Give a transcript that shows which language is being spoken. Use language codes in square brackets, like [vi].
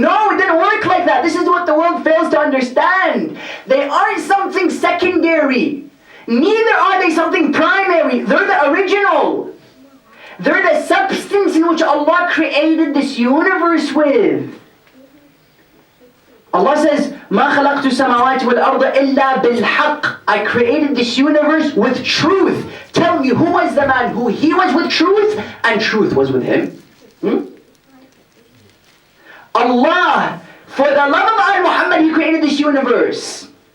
[en] No, it didn't work like that. This is what the world fails to understand. They aren't something secondary. Neither are they something primary. They're the original. They're the substance in which Allah created this universe with. Allah says, [ar] مَا خَلَقْتُ السَّمَاوَاتِ وَالْأَرْضَ إِلَّا بِالْحَقِّ. [en] I created this universe with truth. Tell me, who was the man who he was with truth and truth was with him? Allah, for the love of Muhammad, he created this universe.